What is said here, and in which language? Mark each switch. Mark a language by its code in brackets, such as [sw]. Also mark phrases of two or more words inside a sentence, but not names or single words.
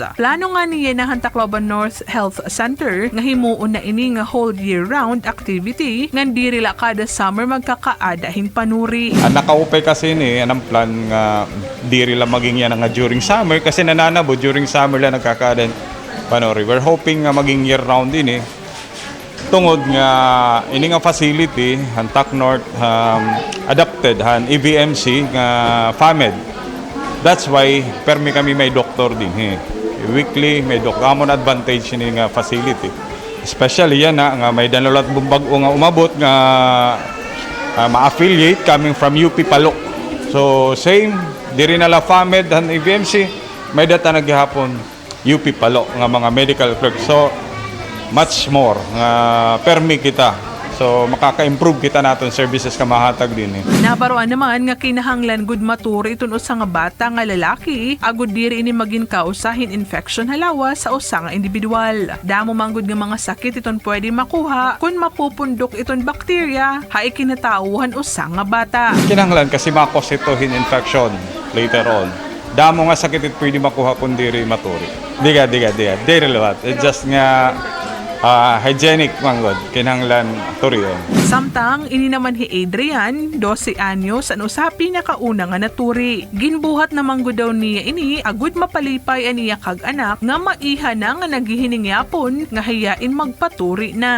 [war] Plano nga niya na ang Tacloban North Health Center nga himuon na ini nga [en] whole year round activity [war] nga dirila kada summer magkakaadahin panuri. Nakaupay kasi ni anang plan nga diri lang maging yan nga [en] during summer [war] kasi nananabo [en] during summer [war] lang nagkakaadahin panuri. [en] We're hoping [war] nga maging [en] year round [war] din tungod nga ini nga facility han TAC North adapted han EVMC nga FAMED. [en] That's why [war] permi kami may doktor din weekly may doktor amon advantage ni nga facility. Especially yan nga may danulat bumbago nga umabot nga ma-affiliate [en] coming from [war] UP Palok. So same, diri na la FAMED and EVMC, may data naghihapon UP Palok nga mga [en] medical clerk. So much more [war] nga permi kita. So makaka-improve kita naton services ka mahatag din. Nabaroan naman nga kinahanglan gud maturi itun usa nga bata nga lalaki agud diri ini magin kausahin infection halawa sa usa nga individual. Damo manggod nga mga sakit iton pwede makuha kun mapupundok iton bakterya hay kinatawhan usa nga bata. Kinahanglan kasi makositohin infection later on. Damo nga sakit it pwede makuha kun diri maturi. Diga. Diri lawat. [en] It's just [war] nga hygienic manggod kinahanglan turion. Samtang ini naman hi Adrian 12 anyos an usapi na kauna nga naturi. Ginbuhat na manggod daw niya ini agud mapalipay aniya kag anak nga maiha na nga naghihiningyapon nga hayain magpaturi na.